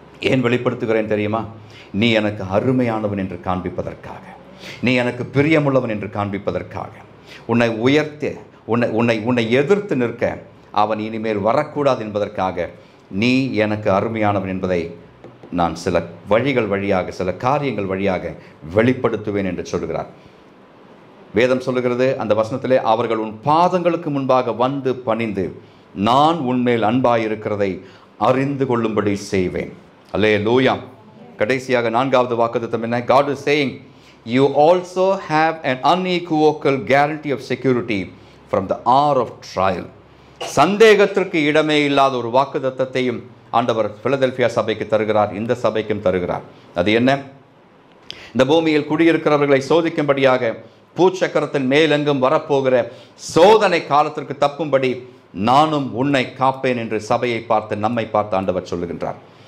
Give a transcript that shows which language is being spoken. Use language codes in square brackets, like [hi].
[ta] ஏன் வெளிப்படுத்துகிறேன் தெரியுமா? நீ எனக்கு அருமையானவன் என்று காண்பிப்பதற்காக, நீ எனக்கு பிரியமுள்ளவன் என்று காண்பிப்பதற்காக, உன்னை உயர்த்த, உன்னை எதிர்த்து நிற்க அவன் இனிமேல் வரக்கூடாது என்பதற்காக நீ எனக்கு அருமையானவன் என்பதை நான் சில வழிகள் வழியாக, சில காரியங்கள் வழியாக வெளிப்படுத்துவேன் என்று சொல்கிறார். வேதம் சொல்லுகிறது அந்த வசனத்திலே, அவர்கள் உன் பாதங்களுக்கு முன்பாக வந்து பணிந்து நான் உன்மேல் அன்பாயிருக்கிறதை அறிந்து கொள்ளும்படி செய்வேன். அல்லேலூயா. கடைசியாக நான்காவது வாக்குத்தத்தம் என்ன? [en] God is saying, you also have an unequivocal guarantee of security from the hour of trial. [ta] சந்தேகத்திற்கு இடமே இல்லாத ஒரு வாக்குத்தத்தத்தையும் ஆண்டவர் பிலதெல்பியா சபைக்கு தருகிறார், இந்த சபைக்கும் தருகிறார். அது என்ன? இந்த பூமியில் குடியிருக்கிறவர்களை சோதிக்கும்படியாக பூச்சக்கரத்தின் மேலெங்கும் வரப்போகிற சோதனை காலத்திற்கு தப்பும்படி நானும் உன்னை காப்பேன் என்று சபையை பார்த்து, நம்மை பார்த்து ஆண்டவர் சொல்லுகின்றார்.